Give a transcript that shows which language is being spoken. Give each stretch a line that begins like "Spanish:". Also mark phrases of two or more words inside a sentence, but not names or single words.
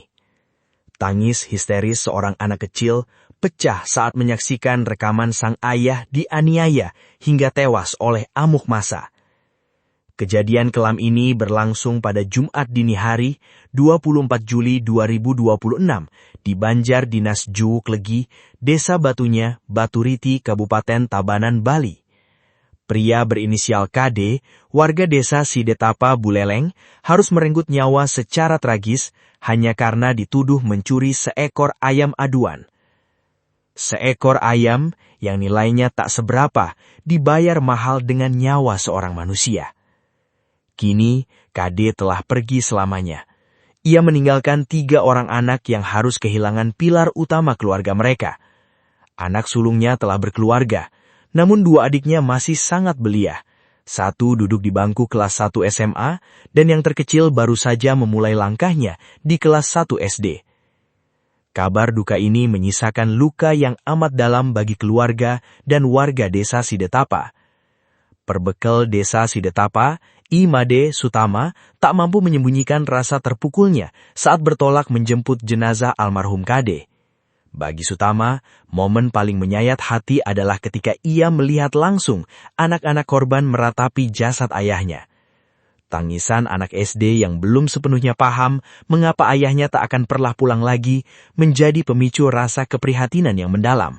Indonesian: Tangis histeris seorang anak kecil pecah saat menyaksikan rekaman sang ayah dianiaya hingga tewas oleh amuk massa. Kejadian kelam ini berlangsung pada Jumat dini hari, 24 Juli 2026, di Banjar Dinas Juwuk Legi, Desa Batunya, Baturiti, Kabupaten Tabanan, Bali. Pria berinisial KD, warga desa Sidetapa, Buleleng, harus merenggut nyawa secara tragis hanya karena dituduh mencuri seekor ayam aduan. Seekor ayam yang nilainya tak seberapa dibayar mahal dengan nyawa seorang manusia. Kini, KD telah pergi selamanya. Ia meninggalkan 3 orang anak yang harus kehilangan pilar utama keluarga mereka. Anak sulungnya telah berkeluarga, namun 2 adiknya masih sangat belia. Satu duduk di bangku kelas 1 SMA, dan yang terkecil baru saja memulai langkahnya di kelas 1 SD. Kabar duka ini menyisakan luka yang amat dalam bagi keluarga dan warga desa Sidetapa. Perbekal desa Sidetapa, I Made Sutama, tak mampu menyembunyikan rasa terpukulnya saat bertolak menjemput jenazah almarhum KD. Bagi Sutama, momen paling menyayat hati adalah ketika ia melihat langsung anak-anak korban meratapi jasad ayahnya. Tangisan anak SD yang belum sepenuhnya paham mengapa ayahnya tak akan pernah pulang lagi menjadi pemicu rasa keprihatinan yang mendalam.